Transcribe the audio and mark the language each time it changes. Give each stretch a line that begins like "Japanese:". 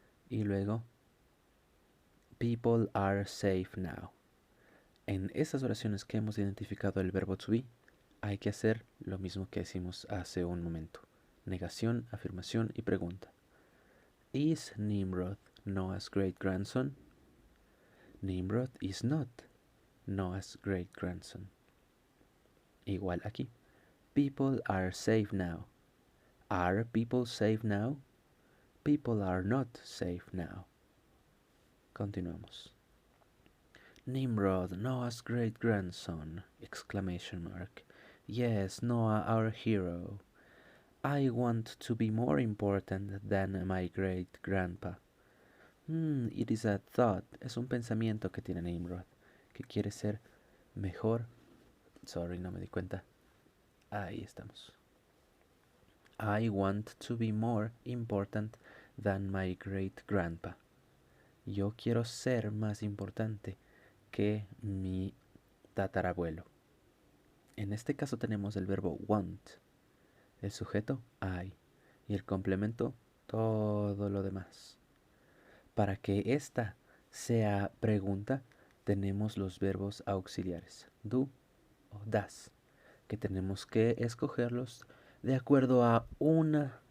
Spanish: Y luego
English: people are safe now.
Spanish: En esas oraciones que hemos identificado el verbo to be, hay que hacer lo mismo que hicimos hace un momento. Negación, afirmación y pregunta.
English: Is Nimrod Noah's great grandson? Nimrod is not Noah's great grandson.
Spanish: Igual aquí.
English: People are safe now. Are people safe now? People are not safe now.
Spanish: Continuamos.
English: Nimrod, Noah's great grandson! Exclamation mark. Yes, Noah, our hero. I want to be more important than my great grandpa. It is a thought.
Spanish: Es un pensamiento que tiene Nimrod, que quiere ser mejor. Sorry, no me di cuenta. Ahí estamos.
English: I want to be more important than my great grandpa.
Spanish: Yo quiero ser más importante que mi tatarabuelo. En este caso tenemos el verbo want, el sujeto I y el complemento todo lo demás. Para que esta sea pregunta, tenemos los verbos auxiliares do o das, que tenemos que escogerlos de acuerdo a una